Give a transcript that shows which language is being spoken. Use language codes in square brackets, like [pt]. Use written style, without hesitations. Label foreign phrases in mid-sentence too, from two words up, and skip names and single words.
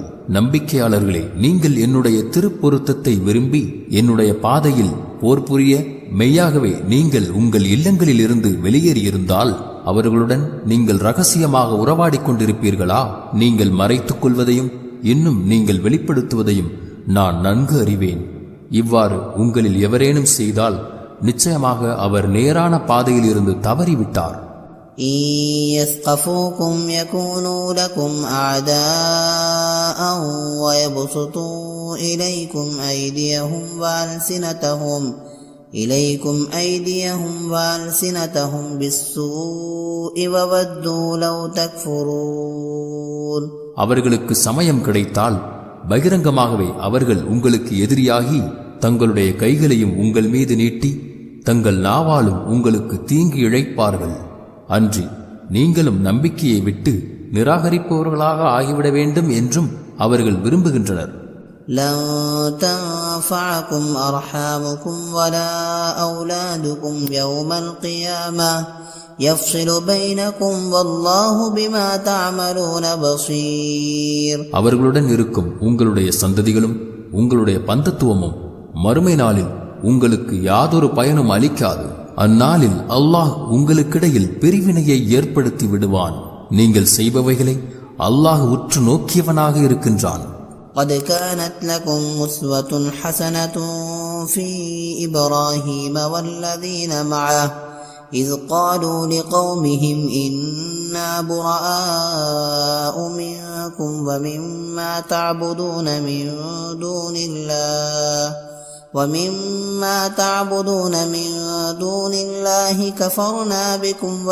[ta] நம்பிக்கையாளர்களே, நீங்கள் என்னுடைய திருப்பொருத்தத்தை விரும்பி என்னுடைய பாதையில் போர் புரிய மெய்யாகவே நீங்கள் உங்கள் இல்லங்களிலிருந்து வெளியேறியிருந்தால் அவர்களுடன் நீங்கள் இரகசியமாக உறவாடிக் கொண்டிருப்பீர்களா? நீங்கள் மறைத்துக் கொள்வதையும் இன்னும் நீங்கள் வெளிப்படுத்துவதையும் நான் நன்கு அறிவேன். இவ்வாறு உங்களில் எவரேனும் செய்தால் நிச்சயமாக அவர் நேரான பாதையில் இருந்து தவறிவிட்டார். [ar] يثقفوكم يكونوا لكم أعداء ويبسطوا إليكم أيديهم وألسنتهم بالسوء وودوا لو تكفرون. [ta] அவர்களுக்கு சமயம் கிடைத்தால் பகிரங்கமாகவே அவர்கள் உங்களுக்கு எதிரியாகி தங்களுடைய கைகளையும் உங்கள் மீது நீட்டி தங்கள் நாவாலும் உங்களுக்கு தீங்கு இழைப்பார்கள். அன்றி நீங்களும் நம்பிக்கையை விட்டு நிராகரிப்பவர்களாக ஆகிவிட வேண்டும் என்றும் அவர்கள் விரும்புகின்றனர். [ar] لن تنفعكم أرحامكم ولا أولادكم يوم القيامة يفصل بينكم والله بما تعملون بصير. [ta] அவர்களுடன் இருக்கும் உங்களுடைய சந்ததிகளும் உங்களுடைய பந்தத்துவமும் மறுமை நாளில் உங்களுக்கு யாதொரு பயனும் அளிக்காது. அந்நாளில் அல்லாஹ் உங்களுக்கிடையில் பிரிவினையை ஏற்படுத்தி விடுவான். நீங்கள் செய்பவைகளை அல்லாஹ் உற்று நோக்கியவனாக இருக்கின்றான். [ar] قد كانت لكم أسوة حسنة في إبراهيم والذين معه إذ قالوا لقومهم إنا براء منكم ومما تعبدون من دون الله كفرنا بكم